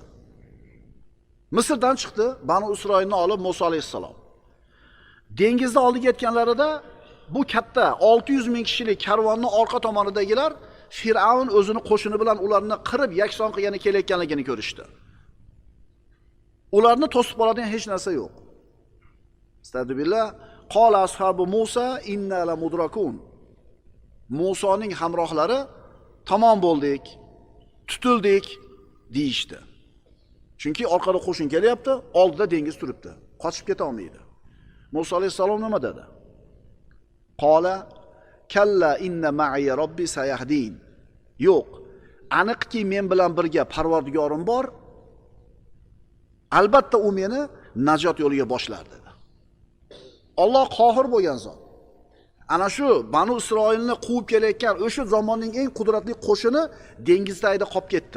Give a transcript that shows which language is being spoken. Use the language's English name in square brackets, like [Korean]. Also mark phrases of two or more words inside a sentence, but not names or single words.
[Uzbek] Misrdan chiqdi, Banu Isroilni olib Musa alayhissalom. Dengizda oldiga yetganlarida bu katta 600 ming kishilik karvonning orqa tomonidagilar Fir'avn o'zini qo'shini bilan ularni qirib yakson qilgani kelayotganligini ko'rishdi. Ularni to'sib oladigan hech narsa yo'q. [Arabic] أستغفر الله، قال أصحاب موسى إنا لمدركون. [Uzbek] Musoning hamrohlari tamom bo'ldik, tutildik deyishdi. Chunki orqada qo'shin kelyapti, oldida dengiz turibdi. Qochib keta olmaydi. Musa alayhisalom nima dedi? [Arabic] قال كلا إن معي ربي سيهدين. [Uzbek] Yo'q, aniqki men bilan birga Parvardigorim bor. Albatta u meni najot yo'liga boshlar dedi. Alloh qohir bo'lgan zot. Ana shu Banu Isroilni quvib kelayotgan o'sha zamonning eng qudratli qo'shini dengiz tagida qolib ketdi.